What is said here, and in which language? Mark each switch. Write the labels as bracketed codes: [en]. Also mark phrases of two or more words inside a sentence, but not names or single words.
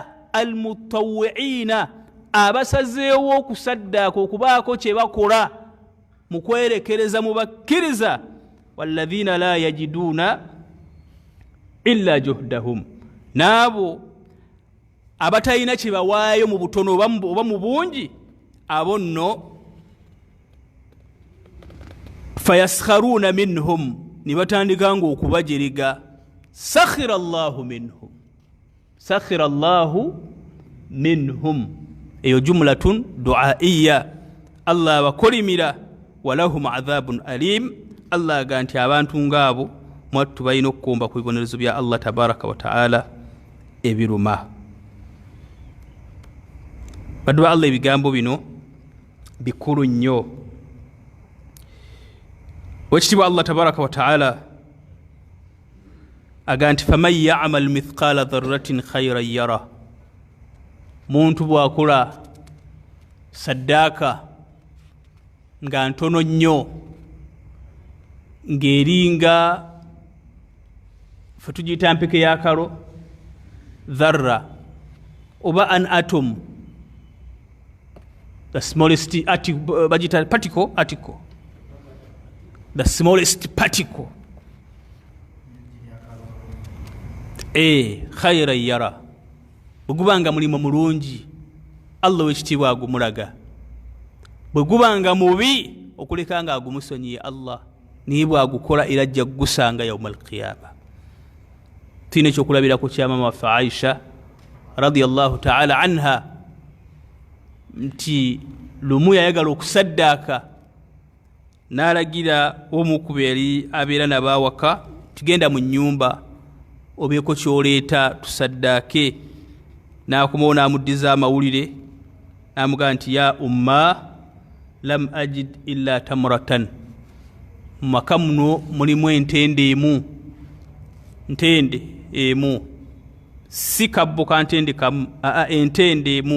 [lg] almutawwi'ina, abasazeewo okusaddaaka okubaako kye bakola mu kwerekereza mu bakkiriza, [ar] والذين لا يجدون إلا جهدهم, [lg] n'abo abatalina kye bawaayo mu butono oba mu bungi, abo nno [ar] فيسخرون منهم, [lg] ne batandika ng'okubajerega. [ar] سخر الله منهم، سخر الله منهم, [lg] eyo [ar] جملة دعائية, [lg] Allah abakolimira. [ar] ولهم عذاب أليم, [lg] Allah aga nti abantu ng'abo mwattu balina okukomba ku bibonerezo bya [ar] الله تبارك وتعالى [lg] ebiruma. Baddu ba Allah, ebigambo bino bikulu nnyo. Wekitibwa [ar] الله تبارك وتعالى [lg] aga nti [ar] فمن يعمل مثقال ذرة خيرا يره, [lg] muntu bw'akola saddaaka nga ntono nnyo, ng'eringa fe tugiyita mpeke y'akalo, dharra oba [en] an atom, the smallest particle, the smallest particle, [ar] خيرا يره [lg] bwegubanga mulimo mulungi Allah wekitiibwa agumulaga bwegubanga mubi okulekanga agumusonyiye Allah nibwa agukola era ajja kugusanga [ar] يوم القيامة. [lg] Tine ekyokulabirako kya mama waffe Aisha [ar] رضي الله تعالى عنها [lg] nti lumu yayagala okusaddaaka n'alagira omu ku beeri abeera n'abaawaka tugenda mu nnyumba obeeko kyoleeta tusaddaake. N'akomawo n'amuddiza amawulire n'amugamba nti [ar] يا أم لم أجد إلا تمرة, [lg] mu maka muno mulimu entende emu si kabbo ka ntende kamu entende emu.